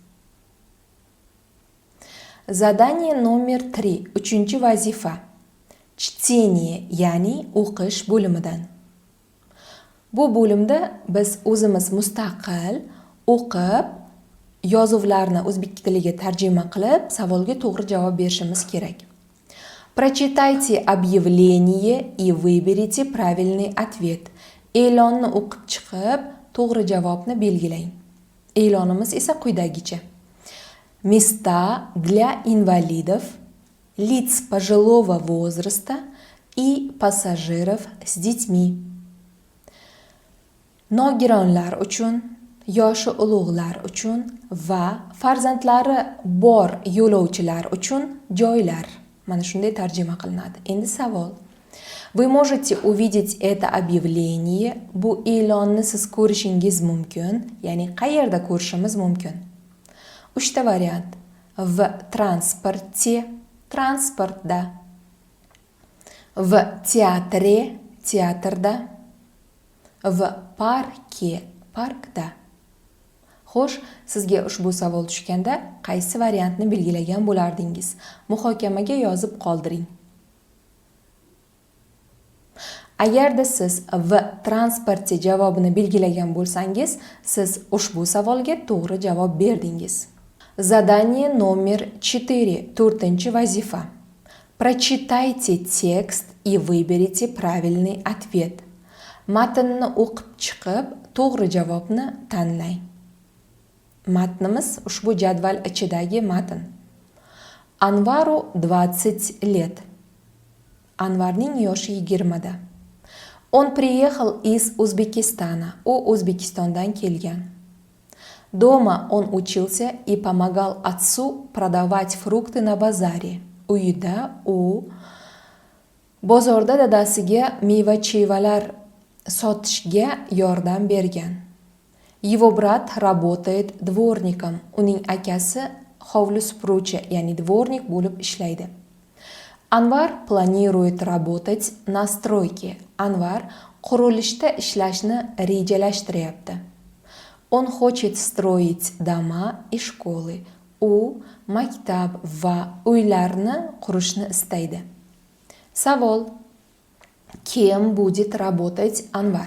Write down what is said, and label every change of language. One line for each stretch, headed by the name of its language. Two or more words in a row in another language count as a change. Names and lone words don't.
Russian: Zadание номер 3, 3-vazifa.
Uzbek: Чтение, ya'ni o'qish bo'limidan. Bu bo'limda biz o'zimiz mustaqil o'qib, yozuvlarni o'zbek tiliga tarjima qilib, savolga to'g'ri javob berishimiz kerak.
Russian: Прочитайте объявление и выберите правильный ответ.
Uzbek: E'lonni o'qib chiqib, to'g'ri javobni belgilang. E'lonimiz esa quyidagicha.
Russian: Места для инвалидов, лиц пожилого возраста и пассажиров с детьми.
Uzbek: Nogironlar uchun, yoshi ulug'lar uchun va farzandlari bor yo'lovchilar uchun joylar. Mana shunday tarjima qilinadi. Endi savol.
Russian: Вы можете увидеть это объявление.
Uzbek: Bu e'lonni siz ko'rishingiz mumkin, ya'ni qayerda ko'rishimiz mumkin? 3ta variant.
Russian: В транспорте, transportda. В театре, teatrda. В парке, parkda.
Uzbek: Xo'sh, sizga ushbu savol tushganda qaysi variantni belgilagan bo'lardingiz? Muhokamaga yozib qoldiring. Agarda siz v transportda javobini belgilagan bo'lsangiz, siz ushbu savolga to'g'ri javob berdingiz.
Russian: Задание номер 4, 4-vazifa. Прочитайте текст и выберите правильный ответ.
Uzbek: Matnni o'qib chiqib, to'g'ri javobni tanlang. Matnimiz ushbu jadval ichidagi matn.
Russian: Anvaru 20 лет.
Uzbek: Anvarning yoshi 20 da.
Russian: Он приехал из Узбекистана.
Uzbek: U O'zbekistondan kelgan.
Russian: Дома он учился и помогал отцу продавать фрукты на базаре.
Uzbek: Uyida u bozorda dadasiga meva-chevalar sotishga yordam bergan.
Russian: Его брат работает дворником.
Uzbek: Uning akasi hovli supuruvchi, ya'ni dvornik bo'lib ishlaydi.
Russian: Anvar планирует работать на стройке.
Uzbek: Anvar qurilishda ishlashni rejalashtiryapti.
Russian: Он хочет строить дома и школы.
Uzbek: U maktab va uylarni qurishni istaydi.
Russian: Savol: Kim будет работать Anvar?